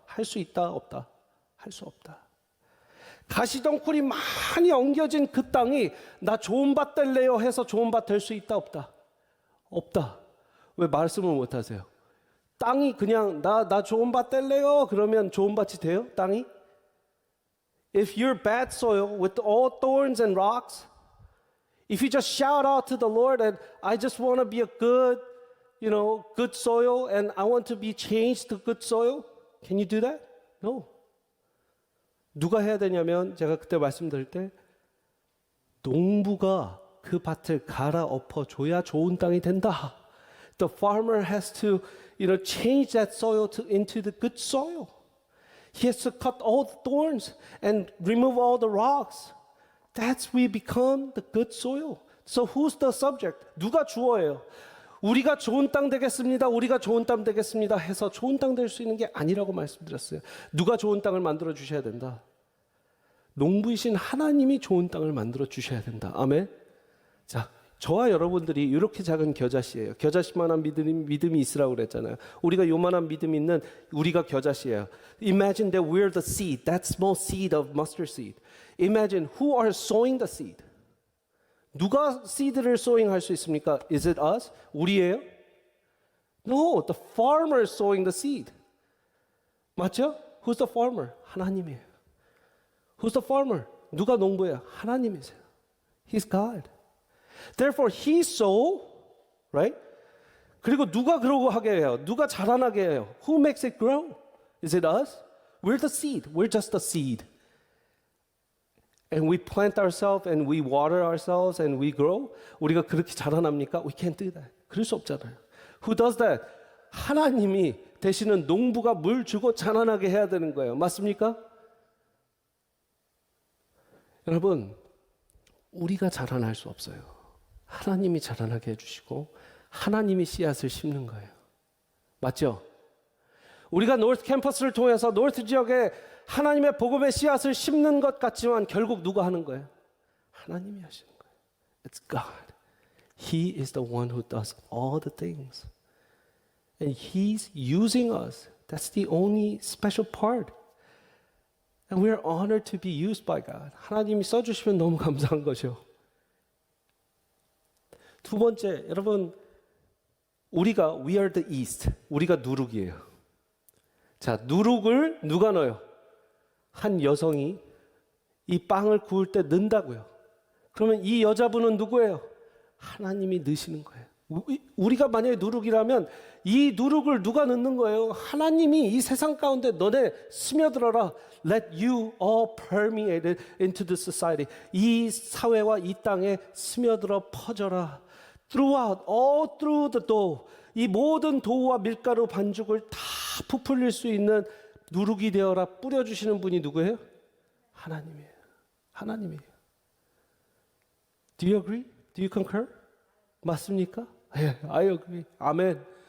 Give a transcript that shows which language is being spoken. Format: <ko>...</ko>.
<ko>할 수 있다, 없다? 할 수 없다. 가시덩굴이 많이 엉겨진 그 땅이 나 좋은 밭 될래요 해서 좋은 밭 될 수 있다, 없다? 없다. 왜 말씀을 못 하세요? 땅이 그냥 나 좋은 밭 될래요 그러면 좋은 밭이 돼요? 땅이?</ko> <en>If you're bad soil with all thorns and rocks, if you just shout out to the Lord and I just want to be a good, good soil and I want to be changed to good soil, can you do that? No.</en> <ko>누가 해야 되냐면 제가 그때 말씀드릴 때 농부가 그 밭을 갈아엎어 줘야 좋은 땅이 된다.</ko> <en>The farmer has to, change that soil into the good soil. He has to cut all the thorns and remove all the rocks. That's we become the good soil. So who's the subject?</en> <ko>누가 주어예요? 우리가 좋은 땅 되겠습니다. 우리가 좋은 땅 되겠습니다. 해서 좋은 땅 될 수 있는 게 아니라고 말씀드렸어요. 누가 좋은 땅을 만들어 주셔야 된다. 농부이신 하나님이 좋은 땅을 만들어 주셔야 된다. 아멘. 자, 저와 여러분들이 이렇게 작은 겨자씨예요. 겨자씨만한 믿음이 있으라고 그랬잖아요. 우리가 요만한 믿음이 있는 우리가 겨자씨예요.</ko> <en>Imagine that we're the seed, that small seed of mustard seed. Imagine who are sowing the seed.</en> <ko>누가 seed를 sowing 할 수 있습니까?</ko> <en>Is it us?</en> <ko>우리예요?</ko> <en>No, the farmer is sowing the seed.</en> <ko>맞죠?</ko> <en>Who's the farmer?</en> <ko>하나님이에요.</ko> <en>Who's the farmer?</en> <ko>누가 농부예요? 하나님이세요.</ko> <en>He's God. Therefore, he sow, right?</en> <ko>그리고 누가 그러고 하게 해요? 누가 자라나게 해요?</ko> <en>Who makes it grow? Is it us? We're the seed. We're just the seed. And we plant ourselves and we water ourselves and we grow.</en> <ko>우리가 그렇게 자라납니까?</ko> <en>We can't do that.</en> <ko>그럴 수 없잖아요.</ko> <en>Who does that?</en> <ko>하나님이 되시는 농부가 물 주고 자라나게 해야 되는 거예요. 맞습니까? 여러분, 우리가 자라날 수 없어요. 하나님이 자라나게 해주시고 하나님이 씨앗을 심는 거예요. 맞죠? 우리가 노스 캠퍼스를 통해서 노스 지역에 하나님의 복음의 씨앗을 심는 것 같지만 결국 누가 하는 거예요? 하나님이 하시는 거예요.</ko> <en>It's God. He is the one who does all the things. And He's using us. That's the only special part. And we're honored to be used by God.</en> <ko>하나님이 써주시면 너무 감사한 거죠. 두 번째, 여러분, 우리가</ko> <en>we are the yeast.</en> <ko>우리가 누룩이에요. 자, 누룩을 누가 넣어요? 한 여성이 이 빵을 구울 때 넣는다고요. 그러면 이 여자분은 누구예요? 하나님이 넣으시는 거예요. 우리가 만약에 누룩이라면 이 누룩을 누가 넣는 거예요? 하나님이 이 세상 가운데 너네 스며들어라.</ko> <en>Let you all permeate it into the society.</en> <ko>이 사회와 이 땅에 스며들어 퍼져라.</ko> <en>Throughout, all through the dough.</en> <ko>이 모든 도우와 밀가루 반죽을 다 부풀릴 수 있는 누룩이 되어라 뿌려주시는 분이 누구예요? 하나님이에요. 하나님이에요.</ko> <en>Do you agree? Do you concur?</en> <ko>맞습니까? 예,</ko> <en>I agree. 아멘.</en>